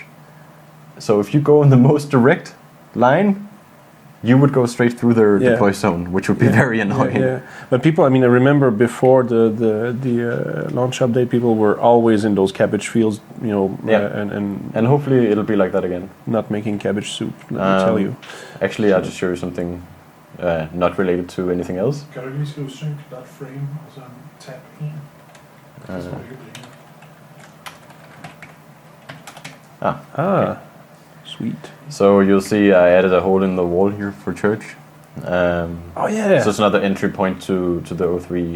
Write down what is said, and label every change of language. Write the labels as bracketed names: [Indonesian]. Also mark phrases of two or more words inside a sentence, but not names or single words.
[English] So if you go in the most direct line, you would go straight through their deploy zone, which would be very annoying. Yeah. But people, I mean, I remember before the launch update, people were always in those cabbage fields, you know, and hopefully it'll be like that again. Not making cabbage soup, let me tell you. Actually, I'll just show you something not related to anything else. [Danish] Kan du lige skrive sync.frame og så tab 1? [English] Sweet. So you'll see I added a hole in the wall here for church. Oh yeah. So it's another entry point to the O3